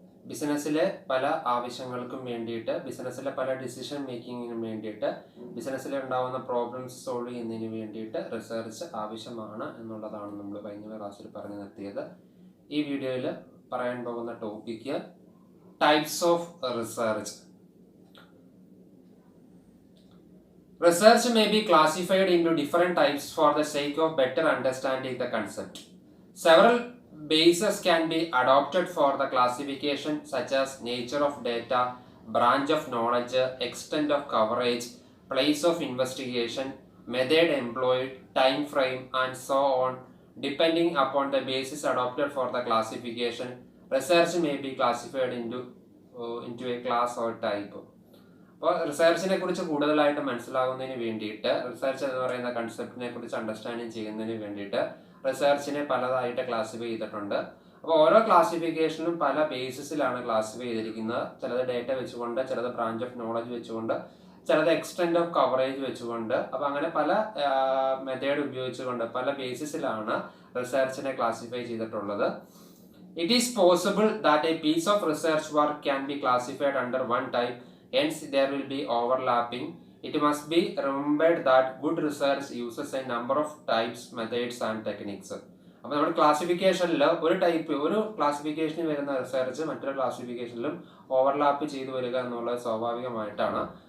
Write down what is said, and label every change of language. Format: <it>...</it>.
<ml>ബിസിനസ്സിലെ പല ആവശ്യങ്ങൾക്കും വേണ്ടിയിട്ട്, ബിസിനസ്സിലെ പല ഡിസിഷൻ മേക്കിങ്ങിനും വേണ്ടിയിട്ട്, ബിസിനസ്സിൽ ഉണ്ടാകുന്ന പ്രോബ്ലംസ് സോൾവ് ചെയ്യുന്നതിന് വേണ്ടിയിട്ട് റിസർച്ച് ആവശ്യമാണ് എന്നുള്ളതാണ് നമ്മൾ കഴിഞ്ഞ ക്ലാസ്സിൽ പറഞ്ഞു നിർത്തിയത്. ഈ വീഡിയോയിൽ പറയാൻ പോകുന്ന topic types of research.</ml> <en>Research may be classified into different types for the sake of better understanding the concept. Several bases can be adopted for the classification, such as nature of data, branch of knowledge, extent of coverage, place of investigation, method employed, time frame, and so on. Depending upon the basis adopted for the classification, research may be classified into a class or type.</en> <ml>അപ്പോൾ റിസർച്ചിനെ കുറിച്ച് കൂടുതലായിട്ട് മനസ്സിലാകുന്നതിന് വേണ്ടിയിട്ട്, research എന്ന് പറയുന്ന കൺസെപ്റ്റിനെ കുറിച്ച് understanding ചെയ്യുന്നതിന് വേണ്ടിയിട്ട് റിസർച്ചിനെ പലതായിട്ട് classify ചെയ്തിട്ടുണ്ട്. അപ്പോൾ ഓരോ ക്ലാസിഫിക്കേഷനും പല ബേസിസിലാണ് ക്ലാസിഫൈ ചെയ്തിരിക്കുന്നത്. ചിലത് ഡേറ്റ വെച്ചുകൊണ്ട്, ചിലത് ബ്രാഞ്ച് ഓഫ് നോളജ് വെച്ചുകൊണ്ട്, ചിലത് എക്സ്റ്റെൻഡ് ഓഫ് കവറേജ് വെച്ചുകൊണ്ട്. അപ്പോൾ അങ്ങനെ പല മെത്തേഡ് ഉപയോഗിച്ചുകൊണ്ട് പല ബേസിസിലാണ് റിസർച്ചിനെ ക്ലാസിഫൈ ചെയ്തിട്ടുള്ളത്.</ml> <en>It is possible that a piece of research work can be classified under one type. Hence, there will be overlapping. It must be remembered that good research uses a number of types, methods and techniques.</en> <ml>അപ്പോൾ നമ്മുടെ ക്ലാസിഫിക്കേഷനിൽ ഒരു ക്ലാസിഫിക്കേഷനിൽ വരുന്ന research മറ്റൊരു ക്ലാസിഫിക്കേഷനിലും overlap ചെയ്തു വരിക എന്നുള്ളത് സ്വാഭാവികമായിട്ടാണ്.</ml>